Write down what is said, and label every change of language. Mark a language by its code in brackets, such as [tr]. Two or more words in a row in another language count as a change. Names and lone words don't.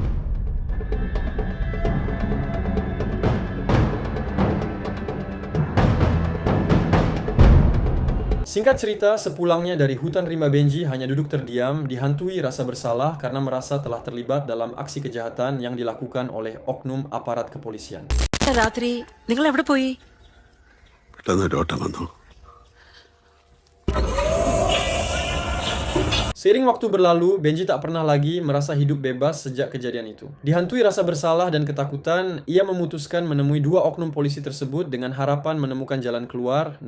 [id] Singkat cerita, sepulangnya dari hutan rimba, Benji hanya duduk terdiam, dihantui rasa bersalah karena merasa telah terlibat dalam aksi kejahatan yang dilakukan oleh oknum aparat kepolisian. [ml] രാത്രി നിങ്ങൾ എവിടെ പോയി? [id] Seiring waktu berlalu, Benji tak pernah lagi merasa hidup bebas sejak kejadian itu. Dihantui rasa bersalah dan ketakutan, ia memutuskan menemui dua oknum polisi tersebut dengan harapan menemukan jalan keluar.